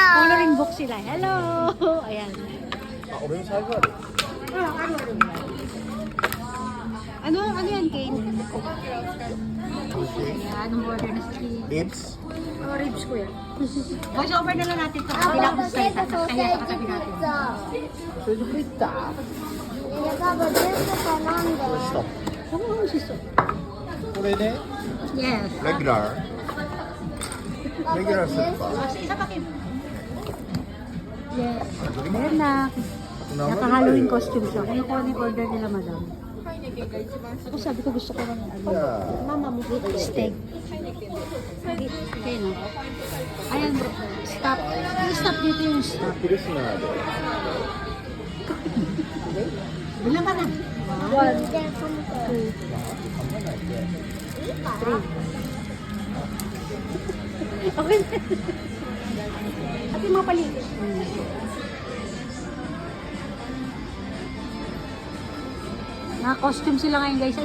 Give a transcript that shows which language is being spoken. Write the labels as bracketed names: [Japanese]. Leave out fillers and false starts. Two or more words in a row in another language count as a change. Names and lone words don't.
[Filipino] Coloring book sila. Hello! Ayan. Ano yan, Kay? Ayan, anong order na si Kay? Ribs? Oh, ribs ko yan. [English] Voice over [Filipino] na lang natin ito. Hindi na ako salita. Kaya sa katabi natin. [English] Pizza. Stop. [Filipino] Oo, siso. [Japanese] これね、 [Filipino] Yes. [English] regular. Regular soup ba? [Filipino] Isa pa, Kim. Yes. Ayan na. Naka-Halloween costume siya. Kaya ko yung order nila, madam. Ako sabi ko gusto ko ng ano. Mama mo steak. Okay, no? Ayan, bro. Stop. I-stop dito yung stop. [Japanese] クリスマスで。 [Filipino] Bilang ka na. 1, 2, 3. Okay. At yung mga paligid. Naka-costume sila ngayon, guys.